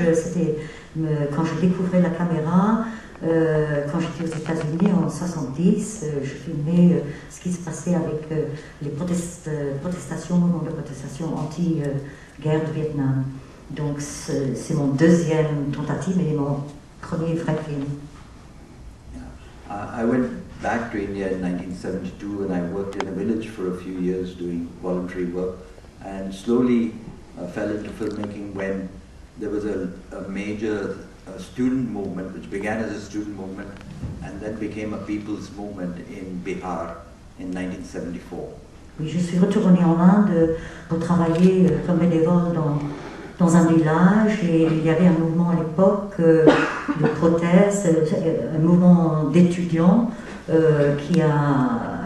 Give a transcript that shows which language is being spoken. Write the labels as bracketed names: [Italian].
[French] C'était quand je découvrais la caméra. Quand j'étais aux États-Unis en 70, je filmais ce qui se passait avec les protestations, mouvements de protestation anti-guerre de Vietnam. Donc c'est mon deuxième tentative et mon premier vrai film. [English] I went back to India in 1972 and I worked in a village for a few years doing voluntary work and slowly fell into filmmaking when there was a major student movement which began as a student movement and then became a people's movement in Bihar in 1974. [French] Oui, je suis retournée en Inde pour travailler comme bénévole dans un village et il y avait un mouvement à l'époque de proteste, un mouvement d'étudiants qui a...